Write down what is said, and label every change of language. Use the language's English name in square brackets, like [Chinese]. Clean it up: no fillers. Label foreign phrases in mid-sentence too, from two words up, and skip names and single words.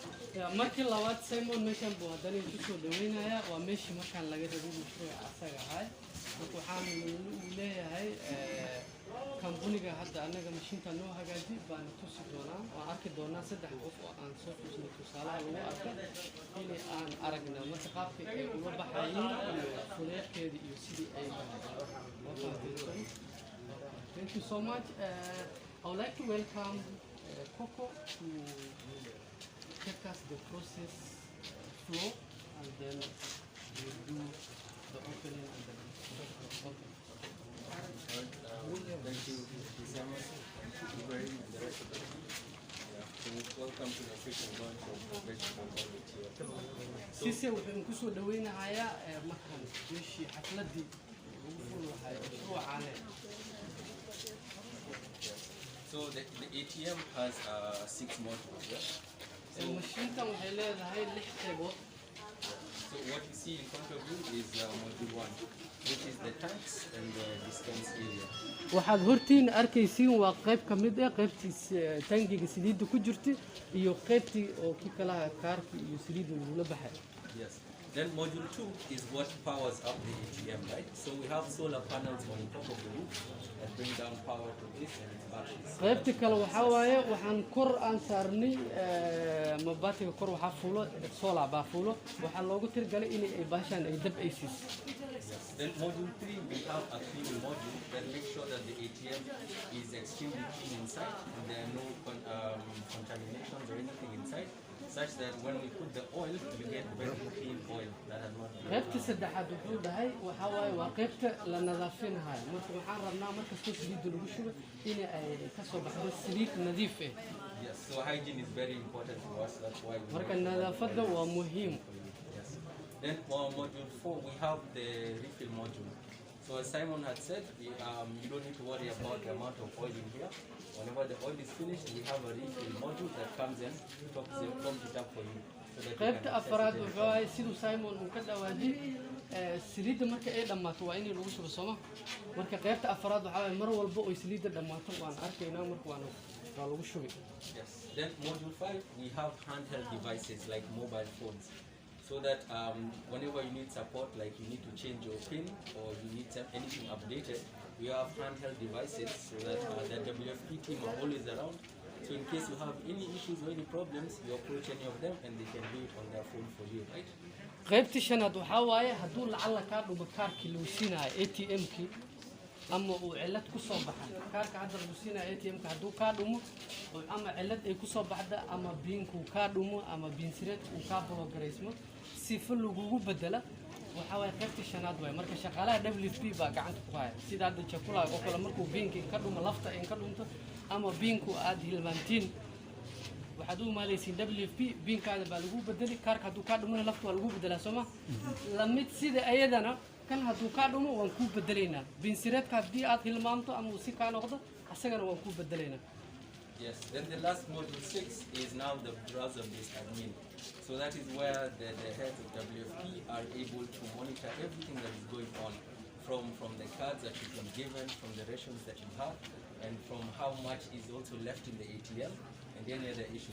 [Somali] markii labaad Simon meeshan buu haddana ku soo dhaweynaya waa meeshii markaan laga rabay mashruuca asaga ahay waxaan leeyahay kambuniga hadda anaga mashiinta noo hagaaji baan tusi doonaa waan arki doonaa saddex qof oo aan soo tusno tusaalaha lagu arko in aan aragna marka qaabka ay uga baxayeen fuleedkeeda iyo sidii ay baxayeen. [English] Thank you so much. I would like to welcome Coco to take us the process flow, and then we'll do the opening and the okay. Thank you so much. Thank you very much. So welcome to the official launch of vegetable quality. [Somali] Sisi wuxuu ku soo dhaweynayaa markan meeshii xafladii ugu furahay mashruucaane. [English] So the ATM has 6 modules. Yeah? [Somali] So mashiintan waxay leedahay 6 qaybood. [English] So what you see in front of you is module 1, which is the tanks and the dispense area. [Somali] waxaad hortiin arkaysiin waa qayb ka mid ah qaybtii tangiga saliidda ku jirtay iyo qaybtii oo ki kala kaarka iyo saliidda lagu baxay. [English] Yes. Then module 2 is what powers up the ATM, right? So we have solar panels on top of the roof that bring down power to this and its batteries. [Somali] qaybta kale waxa waaye waxaan kor aan saarnay mabatiga kor waxa fuulo solar baa fuulo waxa loogu tirgalay in ay baashaan ay dab ay siiso. [English] Then module 3 we have a cleaning module that makes sure that the ATM is extremely clean inside and there are no contaminations or anything inside, such that when we put the oil we get very clean oil that has not been [Somali] qaybta saddexaad wuxuu dhahay waxa waaye waa qaybta la nadiifinayo marka waxaan rabnaa marka saliidda lagu shubo in ay ka soo baxdo saliid nadiif ah. [English] Yes, so hygiene is very important to us, that's why we [Somali] marka nadaafadda waa muhiim. [English] yes. Then for module 4 we have the refill module. So as Simon had said, you don't need to worry about the amount of oil in here. Whenever the oil is finished, we have a refill module that comes in, tops it up for you. So that [Somali] qaybta afraad wuxuu ahay siduu Simon uu ka dhawaajay saliidda marka ay dhamaato waa in lagu shubo Soomaa marka qaybta afraad waxa ay mar walba oo saliidda dhamaato waan arkaynaa marka waa lagu shubay. [English] Yes. Then module 5 we have handheld devices like mobile phones. So that whenever you need support, like you need to change your PIN or you need anything updated, we have handheld devices so that the WFP team are always around. So in case you have any issues or any problems, you approach any of them and they can do it on their phone for you, right? [Somali] qaybta shanaad waxa waaye hadduu lacala ka dhubo kaarkii lagu siinayo ATM-kii ama uu cilad ku soo baxay kaarka hadda lagu siinayo ATM-ka hadduu ka dhumo ama cilad ay ku soo baxda ama biinku ka dhumo ama biinsireed uu ka borogareysmo sifa lagugu bedela waxa waaye qaybta shanaad waaye marka shaqaalaha WFP baa gacanta ku haya sida hadda chakula oo kale markuu biinki ka dhumo lafta in ka dhunto ama biinku aad hilmaantiin waxaad u maaleysiin WFP biinkaada baa lagu bedeli kaarka hadduu ka dhumo lafta waa lagu bedelaa Soomaa la mid sida ayadana kan hadduu ka dhumo waan ku bedeleynaa biinsireedka haddii aad hilmaanto ama si ka noqdo asagana waan ku bedeleynaa. [English] Yes, then the last module 6 is now the browser-based admin. So that is where the heads of WFP are able to monitor everything that is going on from the cards that you've been given, from the rations that you have, and from how much is also left in the ATM and any other issues.